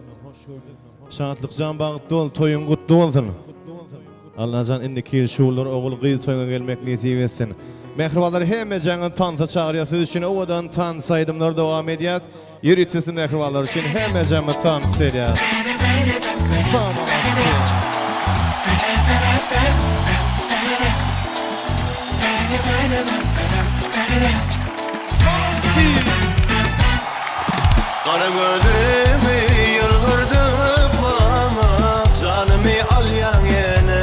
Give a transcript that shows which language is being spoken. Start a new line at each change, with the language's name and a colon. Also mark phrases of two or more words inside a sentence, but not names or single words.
Turkmen: Şatlyk jan bagtly bol, toýun gutly bolsun. Allah jan indi kelşuwlar ogul gyz toýuna gelmek nesiip etsin. Mehribanlar hemme jaňy tansa çagyrýar. Siz üçin owadan tans aýdymlar dowam edýär. Ýürüýtesi mehribanlar üçin hemme jaňy tans edýär. Sağ olasyn.
Turkish: Kara gözlerimi yılgırdı bana, canımı al yan yana.